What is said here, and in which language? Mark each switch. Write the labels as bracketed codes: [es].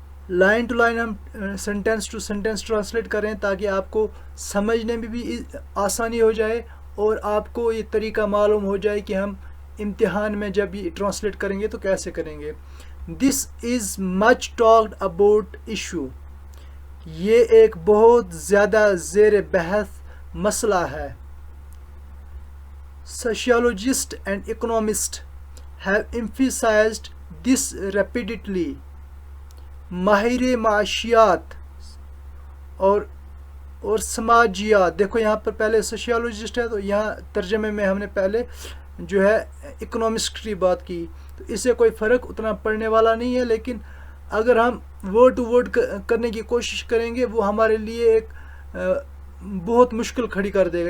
[hi] Line to line हम sentence two sentence translate करें ताकि आपको समझने में भी आसानी हो जाए और आपको ये तरीका मालूम हो जाए कि हम इम्तिहान में जब ये ट्रांसलेट करेंगे तो कैसे करेंगे। [en] This is much talked about issue. [hi] ये एक बहुत ज़्यादा ज़ेर बहस मसला है। [en] Sociologists and economists have emphasized this repeatedly. [hi] माहिर माशियात और समाजियात। देखो यहाँ पर पहले सोशियोलॉजिस्ट है, तो यहाँ तर्जमे में हमने पहले जो है इकोनॉमिस्ट की बात की, तो इससे कोई फ़र्क उतना पड़ने वाला नहीं है। लेकिन अगर हम वर्ड टू वर्ड करने की कोशिश करेंगे वो हमारे लिए एक बहुत मुश्किल खड़ी कर देगा।